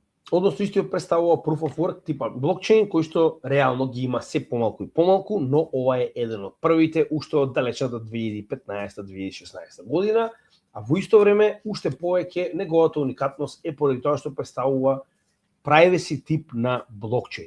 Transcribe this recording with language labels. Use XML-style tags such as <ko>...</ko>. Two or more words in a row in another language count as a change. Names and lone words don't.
<mk>односно истиот представува</mk> <en>proof of work</en> <mk>типа блокчейн кој што реално ги има се помалку и помалку, но ова е еден од првите уште од далечната 2015-2016 година, а во исто време уште повеќе неговата уникатност е поради тоа што представува privacy тип на блокчейн.</mk>